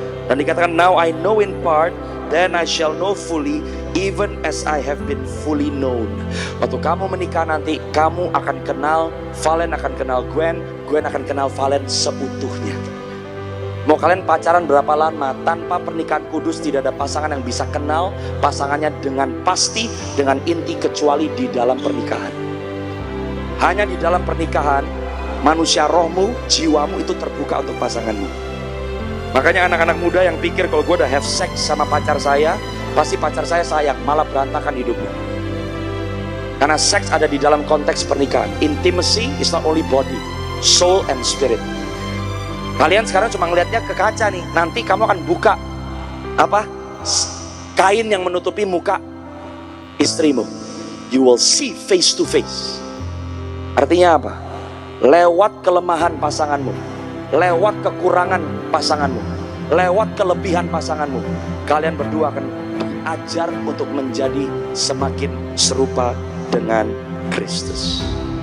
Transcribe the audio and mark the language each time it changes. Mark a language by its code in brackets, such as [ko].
[id] Dan dikatakan, [en] now I know in part, then I shall know fully, even as I have been fully known. [id] Waktu kamu menikah nanti, kamu akan kenal, Valen akan kenal Gwen, Gwen akan kenal Valen seutuhnya. Mau kalian pacaran berapa lama, tanpa pernikahan kudus tidak ada pasangan yang bisa kenal pasangannya dengan pasti, dengan inti, kecuali di dalam pernikahan. Hanya di dalam pernikahan, manusia rohmu, jiwamu itu terbuka untuk pasanganmu. Makanya anak-anak muda yang pikir kalau gue udah have sex sama pacar saya, pasti pacar saya sayang, malah berantakan hidupnya. Karena seks ada di dalam konteks pernikahan. [en] Intimacy is not only body, soul and spirit. [id] Kalian sekarang cuma ngelihatnya ke kaca nih, nanti kamu akan buka apa? Kain yang menutupi muka istrimu. [en] You will see face to face. [id] Artinya apa? Lewat kelemahan pasanganmu, lewat kekurangan pasanganmu, lewat kelebihan pasanganmu, kalian berdua akan diajar untuk menjadi semakin serupa dengan Kristus.